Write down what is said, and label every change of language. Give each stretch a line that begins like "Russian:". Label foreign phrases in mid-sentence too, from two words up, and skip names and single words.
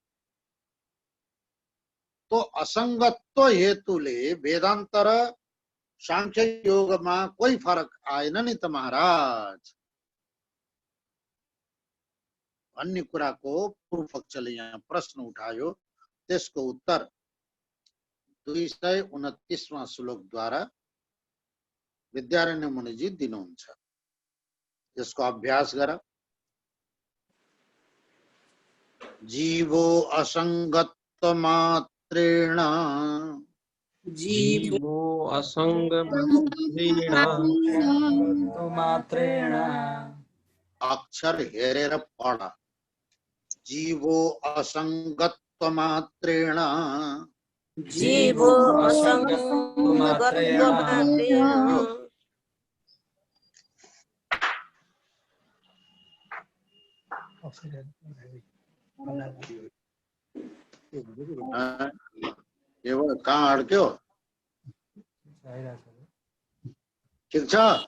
Nepali: तो असंगत्व हेतुले वेदान्त र सांख्य योगमा कोही फरक आएन नि त महाराज भन्ने कुराको पूर्व पक्षले यहाँ प्रश्न उठायो। त्यसको उत्तर 229वां श्लोकद्वारा विद्यारण्य मुनिजी दिनुहुन्छ। यसको अभ्यास गर।
Sanskrit: जीवो असंगत्व मात्रेण जीवो असंगमात्रेण मात्रेण अक्षर हेरेर पढ। जीवो असंगत्व मात्रेण जीवो असंगत्वमात्रेण
Nepali: कहाँ अड्क्यो? ठिक छ?